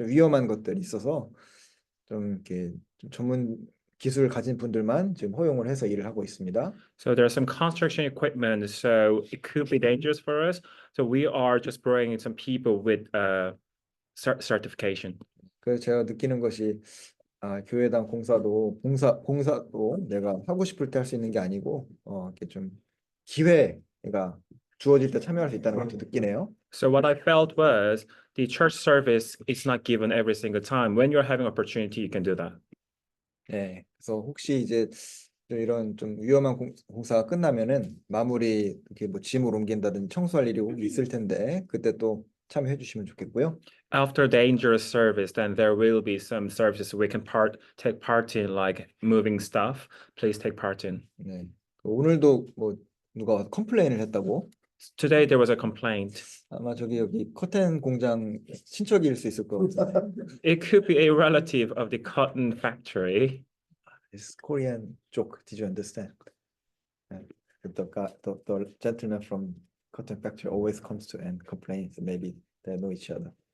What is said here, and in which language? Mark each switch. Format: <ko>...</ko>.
<ko>좀 위험한 것들이 있어서 좀 이렇게 좀 전문 기술을 가진 분들만 지금 허용을 해서 일을 하고 있습니다.</ko> <en>So there's some construction equipment, so it could be dangerous for us. So we are just bringing some people with certification.</en> <ko>그래서 제가 느끼는 것이 교회당 공사도 내가 하고 싶을 때 할 수 있는 게 아니고 이렇게 좀 기회가 주어질 때 참여할 수 있다는 것도 느끼네요.</ko> <en>So what I felt was the church service is not given every single time. When you're having opportunity, you can do that.</en> <ko>네, 그래서 혹시 이제 이런 좀 위험한 공사가 끝나면은 마무리 이렇게 뭐 짐을 옮긴다든지 청소할 일이 있을 텐데 그때 또 참여해 주시면 좋겠고요.</ko> <en>After dangerous service, then there will be some services we can take part in, like moving stuff. Please take part in.</en> <ko>네, 오늘도 뭐 누가 컴플레인을 했다고?</ko> <en>Today there was a complaint.</en> <ko>아마 여기 커튼 공장 친척일 수 있을 거예요.</ko> <en>It could be a relative of the cotton factory. It's Korean joke. Did you understand? The gentleman from cotton factory always comes to and complains. Maybe they know each other.</en>